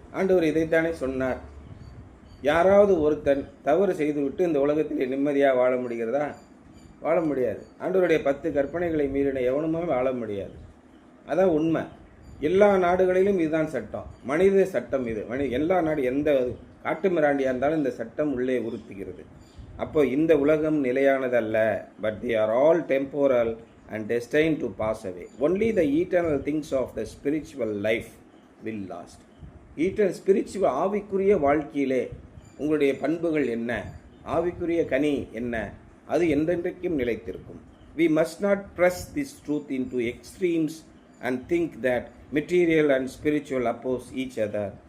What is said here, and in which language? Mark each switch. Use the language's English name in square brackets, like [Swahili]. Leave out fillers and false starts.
[Tamil] ஆண்டவர் இதைத்தானே சொன்னார். யாராவது ஒருத்தன் தவறு செய்துவிட்டு இந்த உலகத்திலே நிம்மதியாக வாழ முடிகிறதா? வாழ முடியாது. ஆண்டவருடைய 10 கற்பனைகளை மீறின எவனுமே வாழ முடியாது. அதான் உண்மை. எல்லா நாடுகளிலும் இதுதான் சட்டம், மனித சட்டம் இது. எல்லா நாடு எந்த காட்டு மிராண்டியாக இருந்தாலும் இந்த சட்டம் உள்ளே உறுத்துகிறது. அப்போ இந்த உலகம் நிலையானதல்ல. [English] But they are all temporal and destined to pass away. Only the eternal things of the spiritual life will last. [Tamil] Spiritual ஆவிக்குரிய வாழ்க்கையிலே உங்களுடைய பண்புகள் என்ன, ஆவிக்குரிய கனி என்ன, அது என்றென்றைக்கும் நிலைத்திருக்கும். [English] We must not press this truth into extremes and think that material and spiritual oppose each other.